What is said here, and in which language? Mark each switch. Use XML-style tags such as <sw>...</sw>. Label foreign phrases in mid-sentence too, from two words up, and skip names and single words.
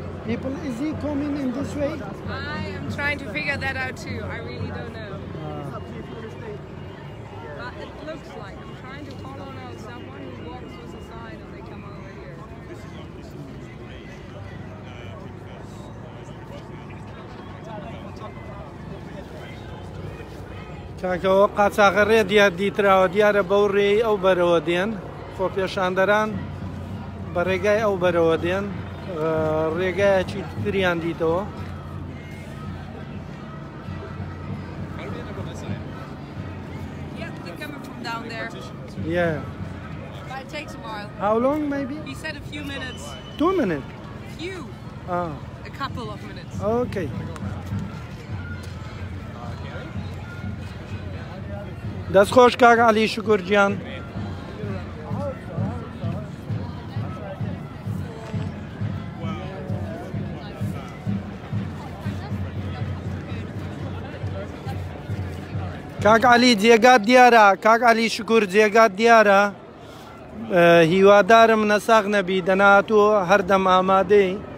<en>People, is he coming in this way? I am trying to figure that out too. I really don't know. But it looks like I'm trying to follow now someone who walks with the sign and they come over here.</en> <ckb>کاکەوە قاچاغەڕێ دیار دیتراوە دیارە بەو ڕێی ئەو بەرەوە دێن خۆپێشاندەران بە ڕێگای ئەو بەرەوە دێن ڕێگایەکی تریان دیتەوە</ckb> <en>Down there. Yeah. But it takes a while. How long maybe? He said a few minutes. 2 minutes? Few. Ah. A couple of minutes. Okay.</en> <ckb>دەست خۆش کاک عەلی شکورجیان. کاک عەلی جێگات دیارە کاک عەلی شکور جێگات دیارە هیوادارم نەساغ نەبی دەناتوە هەردەم ئامادەی</ckb>